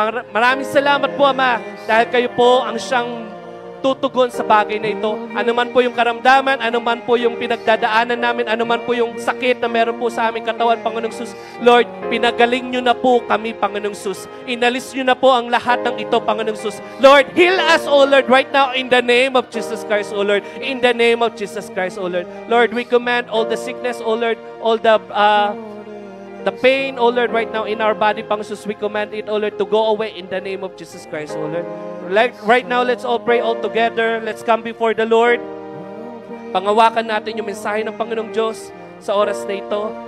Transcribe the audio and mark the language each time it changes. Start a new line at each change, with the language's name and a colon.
Filipino: Maraming salamat po, Ama, dahil kayo po ang siyang tutugon sa bagay na ito. Ano man po yung karamdaman, ano man po yung pinagdadaanan namin, ano man po yung sakit na meron po sa aming katawan, Panginoong Sus. Lord, pinagaling nyo na po kami, Panginoong Sus. Inalis nyo na po ang lahat ng ito, Panginoong Sus.
English: Lord, heal us, O Lord, right now in the name of Jesus Christ, O Lord. In the name of Jesus Christ, O Lord. Lord, we command all the sickness, O Lord, all the pain, O Lord, right now in our body, Panginoong Sus, we command it, O Lord, to go away in the name of Jesus Christ, O Lord. Right now, let's all pray all together. Let's come before the Lord.
Filipino: Pangawakan natin yung mensahe ng Panginoong Diyos sa oras na ito.